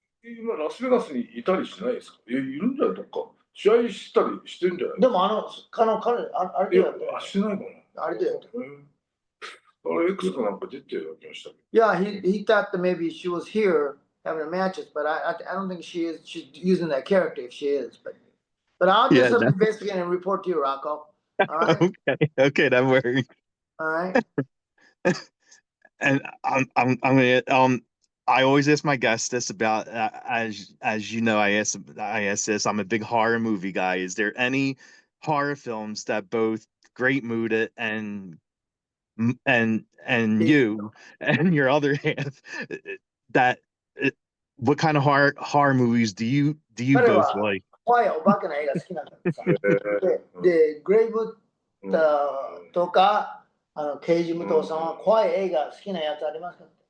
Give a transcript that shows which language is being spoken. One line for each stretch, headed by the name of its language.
Japanese: 今ラスベガスにいたりしないですか？いるんじゃない？どっか試合したりしてるんじゃない？でも彼あれでやってしてないかな？あれでやって X かなんか出てる気がしたけど。
English: Yeah, he thought that maybe she was here having the matches, but I don't think she is. She's using that character if she is. But I'll do some investigating and report to you, Rocco. All right. Okay, that works. All right. And I'm gonna I always ask my guests this about as you know, I ask this. I'm a big horror movie guy. Is there any horror films that both Great Muta and you and your other half that what kind of horror movies do you both like?
Japanese: 怖いお化けの映画好きなんだってさ。で、グレイムタとかケイジ・ムトさんは怖い映画好きなやつありますか？